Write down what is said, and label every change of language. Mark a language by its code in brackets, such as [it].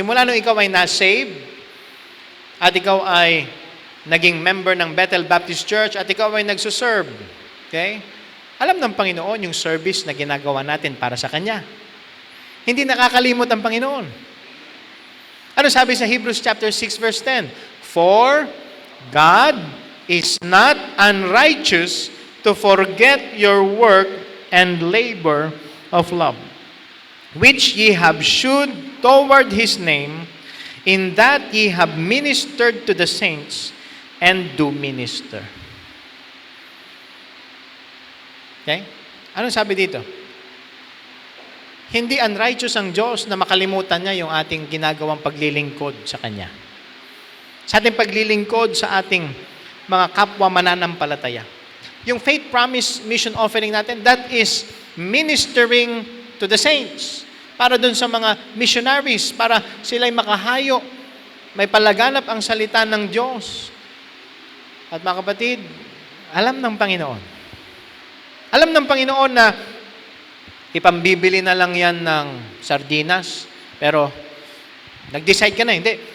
[tl] Simula nung ikaw ay na-save, at ikaw ay naging member ng Bethel Baptist Church, at ikaw ay nagsuserve. Okay? Alam ng Panginoon yung service na ginagawa natin para sa Kanya. Hindi nakakalimot ang Panginoon. Ano sabi sa Hebrews chapter 6 verse 10? [en] For God is not unrighteous to forget your work and labor of love, which ye have shewed toward His name, in that ye have ministered to the saints and do minister. [tl] Okay? Anong sabi dito? Hindi unrighteous ang Diyos na makalimutan niya yung ating ginagawang paglilingkod sa Kanya. Sa ating paglilingkod sa ating mga kapwa mananampalataya. [en] Yung faith promise mission offering natin, that is ministering to the saints. [tl] Para dun sa mga missionaries, para sila'y makahayo, may palaganap ang salita ng Diyos. At mga kapatid, alam ng Panginoon. Alam ng Panginoon na ipambibili na lang yan ng sardinas, pero nag-decide ka na, hindi.